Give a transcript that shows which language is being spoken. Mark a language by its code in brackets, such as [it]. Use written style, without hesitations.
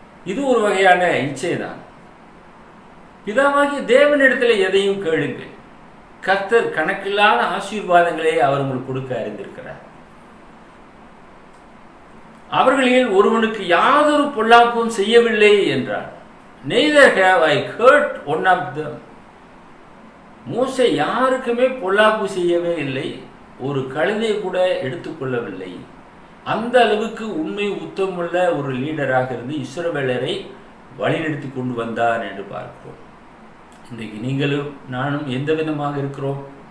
[ta] இது ஒரு வகையான இச்சை தான். பிதாவாகிய தேவனிடத்தில் எதையும் கேளுங்கள், கர்த்தர் கணக்கில்லாத ஆசீர்வாதங்களை அவர் உங்களுக்கு கொடுக்க அறிந்திருக்கிறார். அவர்களில் ஒருவனுக்கு யாதொரு பொல்லாப்பும் செய்யவில்லை என்றார். [en] neither have I hurt one of them. [ta] மோசே யாருக்குமே பொல்லாப்பு செய்யவே இல்லை, ஒரு கழுதை கூட எடுத்துக்கொள்ளவில்லை. அந்த அளவுக்கு உண்மை உத்தமுள்ள ஒரு லீடராக இருந்து இஸ்ரவேலரை வழிநடத்தி கொண்டு வந்தார் என்று பார்க்கிறோம். இன்றைக்கு நீங்களும் நானும் எந்த விதமாக இருக்கிறோம்?